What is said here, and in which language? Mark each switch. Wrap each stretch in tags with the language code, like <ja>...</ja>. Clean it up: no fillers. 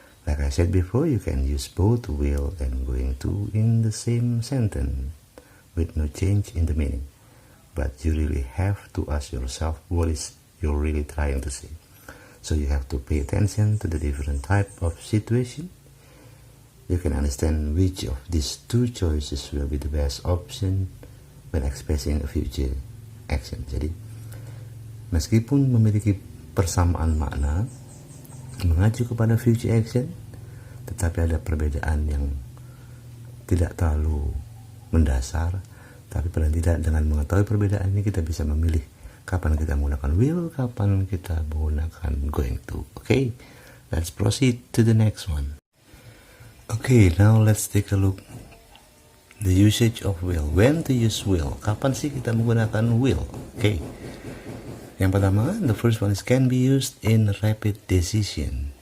<en>Like I said before, you can use both will and going to in the same sentence with no change in the meaning, but you really have to ask yourself what is you're really trying to say. So you have to pay attention to the different type of situation. You can understand which of these two choices will be the best option when expressing a future action.</en> <id>Jadi meskipun memiliki persamaan makna mengacu kepada future action, tetapi ada perbedaan yang tidak terlalu mendasar, tapi paling tidak dengan mengetahui perbedaan ini kita bisa memilih kapan kita menggunakan will, kapan kita menggunakan going to.</id> <en>Okay, let's proceed to the next one. Okay, now let's take a look the usage of will. When to use will?</en> <id>Kapan sih kita menggunakan</id> <en>will? Okay,</en> <id>yang pertama,</id> <en>the first one is can be used in rapid decision.</en>